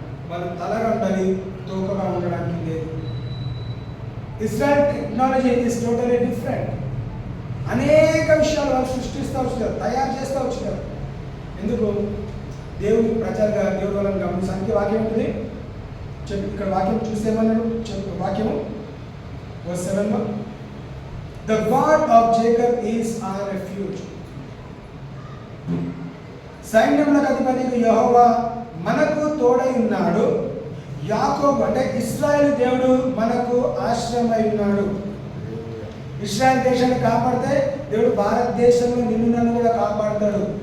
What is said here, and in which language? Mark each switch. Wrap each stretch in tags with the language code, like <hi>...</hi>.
<te>వాళ్ళు తలగా ఉండాలి, తోకగా ఉండడానికి లేదు.</te> <en>Israel technology is totally different.</en> <te>అనేక విషయాలు వాళ్ళు సృష్టిస్తూ వచ్చారు, తయారు చేస్తూ వచ్చారు. ఎందుకు? దేవుని ప్రజలుగా దేవుడు వాళ్ళని గమనించడానికి వాక్యం ఉంటుంది. చెప్పు, ఇక్కడ వాక్యం చూసేమన్నాడు, చెప్పు వాక్యము verse 7.</te> <en>The God of Jacob is our refuge.</en> <te>సైన్యములకు అధిపతి యెహోవా మనకు తోడై ఉన్నాడు. యాకోబు అంటే ఇశ్రాయేలు దేవుడు మనకు ఆశ్రయమై ఉన్నాడు. ఇశ్రాయేల్ దేశాన్ని కాపాడితే దేవుడు భారతదేశంలో నిన్ను నన్ను కూడా కాపాడతాడు.</te>